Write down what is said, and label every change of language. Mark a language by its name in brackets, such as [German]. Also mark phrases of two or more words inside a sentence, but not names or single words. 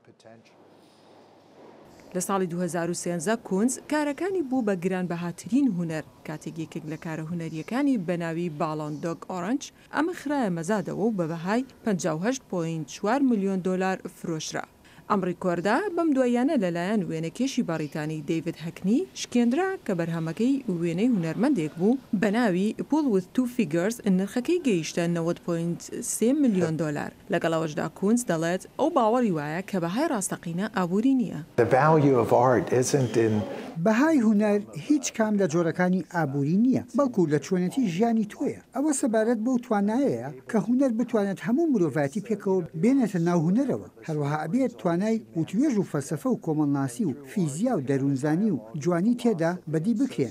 [Central Kurdish] لە ساڵی 2013 کۆنز کارەکانی بوو بە گرانبەهاترین هونەر کاتێک یەکێک لە کارە هونەریەکانی بەناوی باڵۆن دۆگ ئۆرنج ئەمە خراە مەزادەوە و بە بەهای 58.4 ملیۆن دلار فرۆشرا. ئەم ڕیکۆردا بەم دوایانە لەلایەن وێنەکێشی باڕیتانی دەیڤید هەکنی شکێنرا کە بەرهەمەکەی وێنەی هونەرمەندێک بوو بەناوی پول with two figures نرخەکەی گەیشتە 90.3 ملیۆن دلار. لەگەڵەوەشدا کۆنز دەڵێت ئەو باوەڕی وایە کە بەهای ڕاستەقینە ئابووری نییە. بەهای هونەر هیچ کام لە جۆرەکانی ئابووری نییە، بەڵکو لە چۆنەتی ژیانی تۆیە. ئەوە سەبارەت بەو توانایەیە کە هونەر بتوانێت هەموو مرۆڤاتی پێکەوە بێنێتە ناو هونەرەوە، هەروەها ئەبێت توانای وتوێژ و فەلسەفە و کۆمەڵناسی و فیزیا و دەروونزانی و جوانی تێدا بەدی بکرێن.